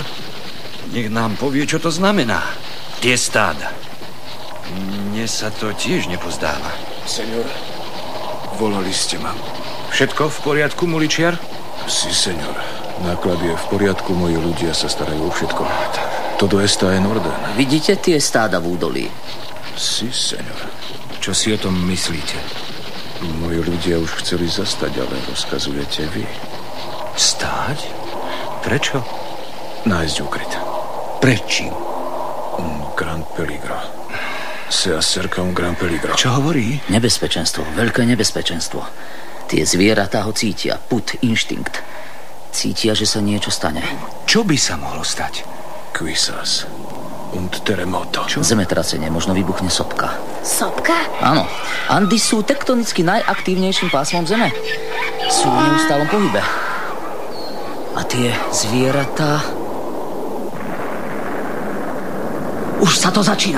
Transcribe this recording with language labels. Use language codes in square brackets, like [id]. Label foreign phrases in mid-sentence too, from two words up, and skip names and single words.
[sk] Nech nám povie, čo to znamená. Tie stáda. Mne sa to tiež nepozdáva. Senior, volali ste ma. Všetko v poriadku, Muličiar? [es] Si, senior. [sk] Náklad je v poriadku, moji ľudia sa starajú o všetko. [es] Todo está en orden. [sk] Vidíte tie stáda v údolí? [es] Si, senior. [sk] Čo si o tom myslíte? Moji ľudia už chceli zastať, ale rozkazujete vy. Stáť? Prečo? Nájsť úkryt. Prečím? [es] Gran peligro. Se acerca un gran peligro. [sk] Čo hovorí? Nebezpečenstvo, veľké nebezpečenstvo. Tie zvieratá ho cítia, pud, inštinkt. Cítia, že sa niečo stane. Čo by sa mohlo stať? [es] Quizás un terremoto. [sk] Čo? Zemetrasenie, možno vybuchne sopka. Sopka? Áno, Andy sú tektonicky najaktívnejším pásmom Zeme. Sú v neustálom pohybe. A tie zvieratá... Už sa to začína.